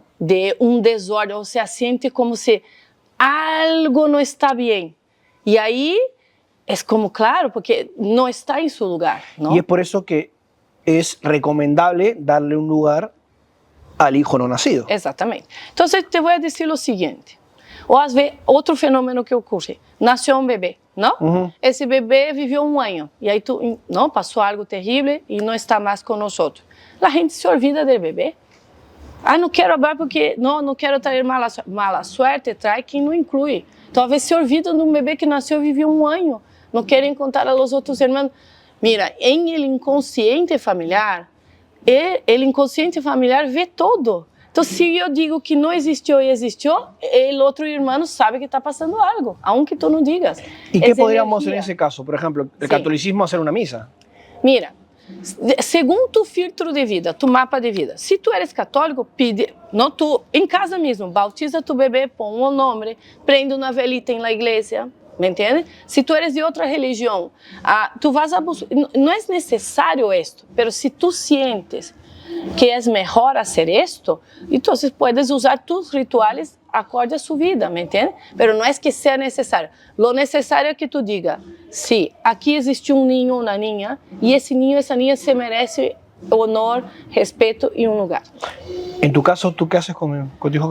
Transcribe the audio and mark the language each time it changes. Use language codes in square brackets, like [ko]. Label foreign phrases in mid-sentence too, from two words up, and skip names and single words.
[es] De un desorden, o sea, siente como si algo no está bien. Y ahí es como, claro, porque no está en su lugar, ¿no? Y es por eso que es recomendable darle un lugar al hijo no nacido. [pt] Exatamente. [es] Entonces, te voy a decir lo siguiente. [pt] O às vezes, outro fenômeno que ocorre, nasceu um bebê, não? Esse bebê viveu um ano, e aí não, passou algo terrível e não está mais conosco. A gente se olvida do bebê. Ah, não quero falar porque não quero trazer [es] mala suerte, [pt] trai quem não inclui. Talvez se olvida de um bebê que nasceu e viveu um ano, não querem contar aos outros irmãos. [es] Mira, em el inconsciente familiar, el inconsciente familiar [pt] vê todo. Então, se eu digo que não existiu e existiu, o outro irmão sabe que está passando algo, [es] aunque tú [pt] não digas. [es] ¿Y qué podríamos hacer en ese caso? Por ejemplo, el catolicismo hacer una misa. Mira, segundo tu filtro de vida, tu mapa de vida. Se tu eres católico, pide, [pt] não, tu, em casa mesmo, bautiza tu bebê, põe um nome, prende uma velita em la igreja, [es] ¿me entiendes? Se tu eres de outra religião, tu vas a buscar, [pt] não é necessário [es] esto, pero se tu sientes que [pt] é melhor fazer [es] esto, então puedes usar tus rituales acorde a su vida, ¿me entiendes? Pero no es que sea necesario. Lo necesario es que tú digas, sí, aquí existe un niño o una niña, y ese niño, esa niña se merece honor, respeto y un lugar. En tu caso, ¿tú qué haces con tu hijo?